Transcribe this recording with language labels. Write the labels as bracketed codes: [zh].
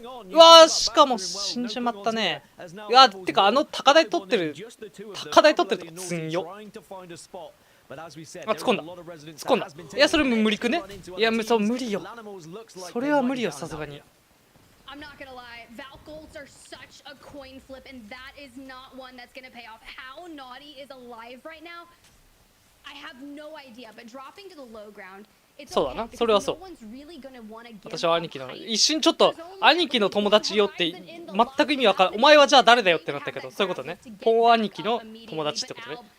[ja] うわー、しかも死んじまったね。いや、てか、高台取ってるとこつんよ。あ、突っ込んだ。突っ込んだ。いや、それも無理くね。いや、そう、無理よ。それは無理よ、さすがに。 [en] I'm not gonna lie, Val Golds are such a coin flip, and that is not one that's gonna pay off. How Naughty is alive right now, I have no idea, but dropping to the low ground, it's [ja] そうだな、それはそう。私は兄貴の、一瞬ちょっと、兄貴の友達よって全く意味わからん。お前はじゃあ誰だよってなったけど、そういうことね。ポン兄貴の友達ってことね。